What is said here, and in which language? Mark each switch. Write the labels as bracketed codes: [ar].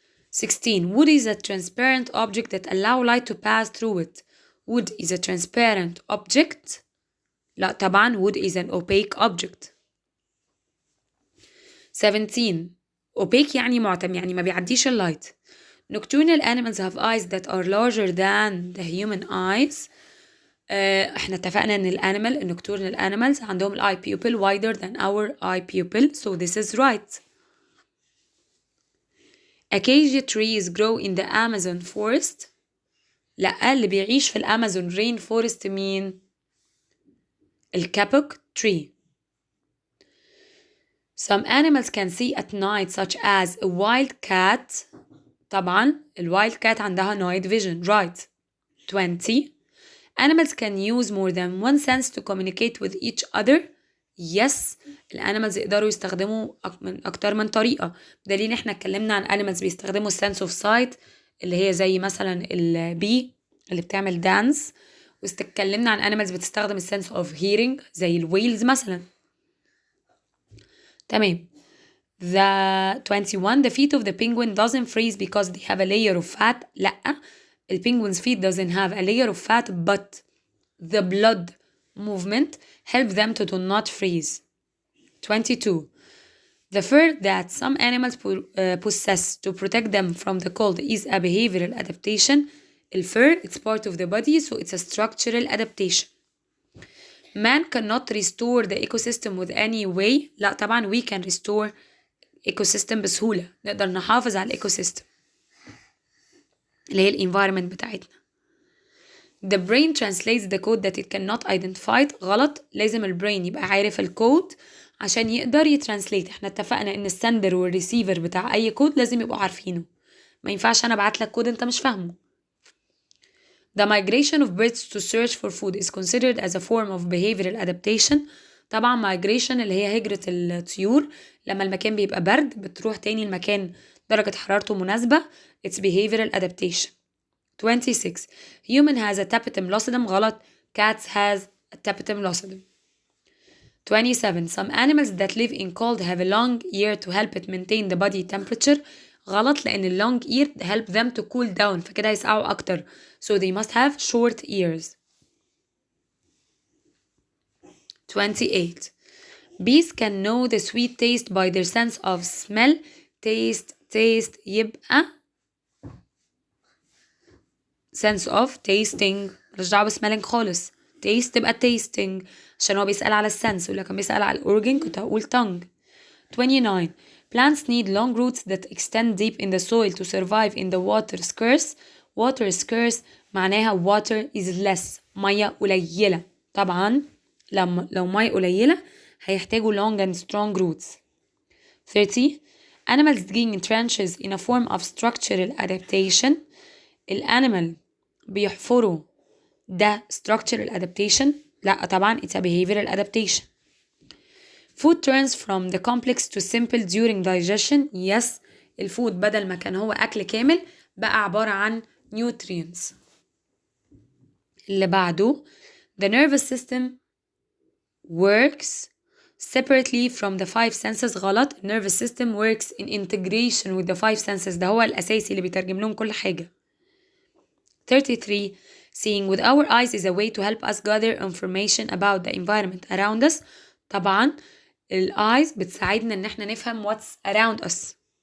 [en] 16. Wood is a transparent object that allow light to pass through it. Wood is a transparent object. لا طبعا wood is an opaque object. 17. [ar] Opaque يعني معتم يعني ما بيعديش اللايت. [en] Nocturnal animals have eyes that are larger than the human eyes. [ar] احنا اتفقنا ان [en] nocturnal animals عندهم eye pupil wider than our eye pupil, so this is right. Acacia trees grow in the Amazon forest. [ar] لا، اللي بيعيش في الأمازون رين فورست مين؟ الكابوك tree. [en] Some animals can see at night such as a wild cat. [ar] طبعا الوايلد كات عندها night vision, right. 20. [en] Animals can use more than one sense to communicate with each other. Yes. [ar] الانيمالز يقدروا يستخدموا من اكتر من طريقة. دليل احنا اتكلمنا عن animals بيستخدموا السنس اوف سايت اللي هي زي مثلا البي اللي بتعمل دانس، واتكلمنا عن animals بتستخدم السنس اوف هيرنج زي الويلز مثلا. تمام. [en] The 21 the feet of the penguin doesn't freeze because they have a layer of fat. لأ، الpenguin's feet doesn't have a layer of fat but the blood movement help them to do not freeze. 22 the fur that some animals possess to protect them from the cold is a behavioral adaptation. الفur it's part of the body so it's a structural adaptation. Man cannot restore the ecosystem with any way. [ar] لا طبعا [en] we can restore ecosystem [ar] بسهولة، نقدر نحافظ على الecosystem اللي هي الانفايرمنت بتاعتنا. [en] The brain translates the code that it cannot identify. [ar] غلط، لازم البرين يبقى عارف الكود عشان يقدر يترانسليت. احنا اتفقنا ان السندر والريسيفر بتاع اي كود لازم يبقوا عارفينه، ما ينفعش انا ابعت لك كود انت مش فاهمه. [en] The migration of birds to search for food is considered as a form of behavioral adaptation. [ar] طبعا migration اللي هي هجرة الطيور، لما المكان بيبقى برد بتروح تاني المكان درجة حرارته مناسبة. [en] It's behavioral adaptation. 26 human has a tapetum lucidum. غلط، cats has a tapetum lucidum. 27 some animals that live in cold have a long ear to help it maintain the body temperature. غلط، لأن ال long ear help them to cool down [ar] فكده هيسقعوا أكتر [en] so they must have short ears. 28 bees can know the sweet taste by their sense of smell. [ar] taste يبقى sense of tasting، ملوش دعوة بسميلينج خالص. taste تبقى tasting عشان هو بيسأل على السنس، ولو كان بيسأل على الأورجن كنت هقول tongue. [en] 29 plants need long roots that extend deep in the soil to survive in the water scarce. water scarce معناها water is less، [ar] مية قليلة. طبعا لو مية قليلة هيحتاجوا long and strong roots. [en] 30 animals digging in trenches in a form of structural adaptation. [ar] الانيمال بيحفروا ده structural adaptation. لا طبعا [en] it's a behavioral adaptation. food turns from the complex to simple during digestion. [ar] yes الفود بدل ما كان هو أكل كامل بقى عبارة عن nutrients. اللي بعده [en] the nervous system works separately from the five senses. غلط، nervous system works in integration with the five senses، [ar] ده هو الأساسي اللي بيترجم لهم كل حاجة. [en] 33 seeing with our eyes is a way to help us gather information about the environment around us. [ar] طبعا ال eyes بتساعدنا ان احنا نفهم [en] what's around us.